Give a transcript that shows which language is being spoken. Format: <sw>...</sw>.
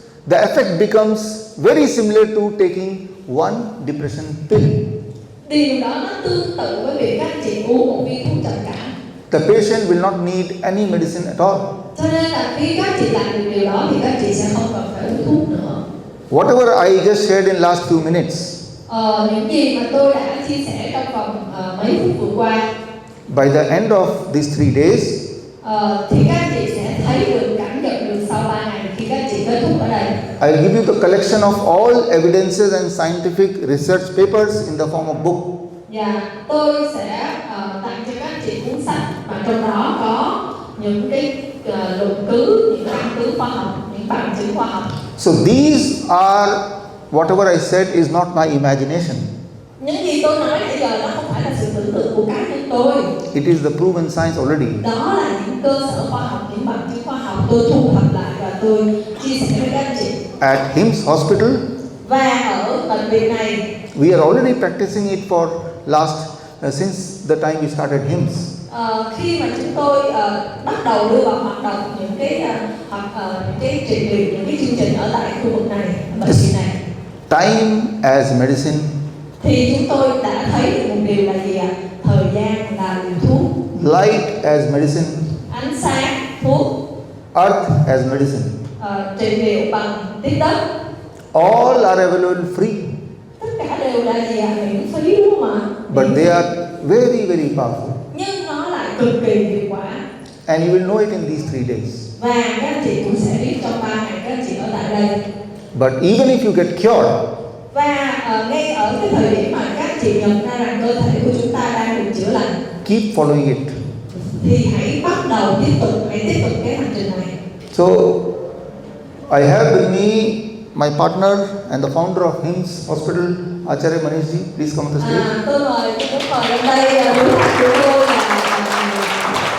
<en>the effect becomes very similar to taking one depression pill.</en> <vi>điều đó nó tương tự với việc các anh chị uống một viên thuốc trầm cảm.</vi> <en>The patient will not need any medicine at all.</en> <vi>Cho nên là khi các anh chị làm được điều đó thì các anh chị sẽ không cần phải uống thuốc nữa.</vi> <en>Whatever I just shared in last few minutes,</en> <vi>Những gì mà tôi đã chia sẻ trong vòng mấy phút vừa qua,</vi> <en>by the end of these 3 days,</en> <vi>thì các anh chị sẽ thấy được, cảm nhận được sau 3 ngày khi các anh chị kết thúc ở đây.</vi> <en>I'll give you the collection of all evidences and scientific research papers in the form of book.</en> <vi>Và tôi sẽ tặng cho các anh chị cuốn sách mà trong đó có những cái luận cứ, những căn cứ khoa học, những bằng chứng khoa học.</vi> <en>So these are, whatever I said is not my imagination.</en> <vi>Những gì tôi nói nãy giờ nó không phải là sự tưởng tượng của cá nhân tôi.</vi> <en>It is the proven science already.</en> <vi>Đó là những cơ sở khoa học, những bằng chứng khoa học tôi thu thập lại và tôi chia sẻ với các anh chị.</vi> <en>At HIIMS Hospital,</en> <vi>Và ở bệnh viện này,</vi> <en>we are already practicing it for since the time we started HIIMS.</en> <vi>khi mà chúng tôi bắt đầu đưa vào hoạt động những cái trị liệu, những cái chương trình ở tại khu vực này, bệnh viện này,</vi> <en>Time as medicine,</en> <vi>thì chúng tôi đã thấy được một điều là gì ạ? Thời gian là liều thuốc,</vi> <en>light as medicine,</en> <vi>ánh sáng thuốc,</vi> <en>earth as medicine.</en> <vi>Trị liệu bằng tiếng đất,</vi> <en>All are available free,</en> <vi>tất cả đều là gì ạ? Miễn phí đúng không ạ?</vi> <en>but they are very, very powerful.</en> <vi>Nhưng nó lại cực kỳ hiệu quả.</vi> <en>And you will know it in these 3 days.</en> <vi>Và các anh chị cũng sẽ biết trong 3 ngày các anh chị ở tại đây.</vi> <en>But even if you get cured,</en> <vi>Và ngay ở cái thời điểm mà các anh chị nhận ra rằng cơ thể của chúng ta đang được chữa lành,</vi> <en>keep following it.</en> <vi>thì hãy bắt đầu tiếp tục cái hành trình này.</vi> <en>So, I have with me my partner and the founder of HIIMS Hospital, Acharya Manishji. Please come on the stage.</en> <vi>Tôi mời lên đây đối thoại của tôi là</vi>